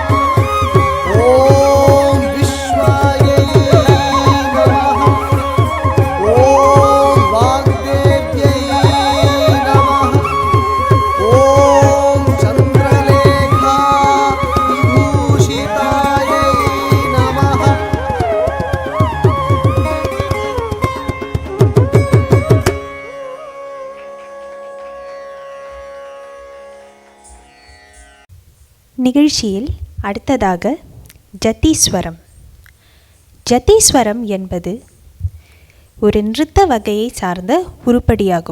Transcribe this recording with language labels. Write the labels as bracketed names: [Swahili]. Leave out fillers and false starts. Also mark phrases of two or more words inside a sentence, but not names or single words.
[Sanskrit] ಓಂ ವಿಶ್ವಾಯೈ ನಮಃ ಓಂ ವಾಗ್ದೇವ್ಯೈ ನಮಃ ಓಂ ಚಂದ್ರಲೇಖಾ ವಿಭೂಷಿತಾಯೈ ನಮಃ [Tamil] நிகழ்ச்சியில் அடுத்ததாக ஜதீஸ்வரம். ஜதீஸ்வரம் என்பது ஒரு நிருத்த வகையை சார்ந்த உருப்படியாகும்.